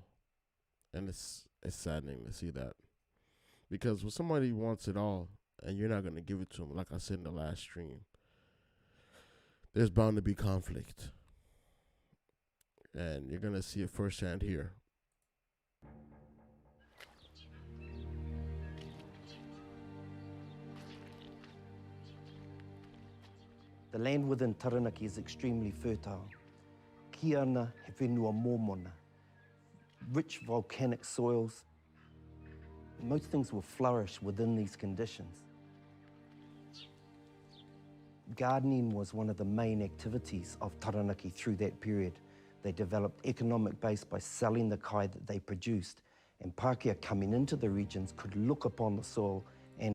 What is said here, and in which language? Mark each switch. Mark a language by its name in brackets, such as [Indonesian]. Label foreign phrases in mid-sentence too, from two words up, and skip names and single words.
[English] And it's saddening to see that. Because when somebody wants it all and you're not going to give it to them, like I said in the last stream, there's bound to be conflict. And you're going to see it firsthand here. The land within Taranaki is extremely fertile. [Māori] Ki ana he whenua mōmona, [English] rich volcanic soils. Most things will flourish within these conditions. Gardening was one of the main activities of Taranaki through that period. They developed economic base by selling the kai that they produced, and Pākehā coming into the regions could look upon the soil and...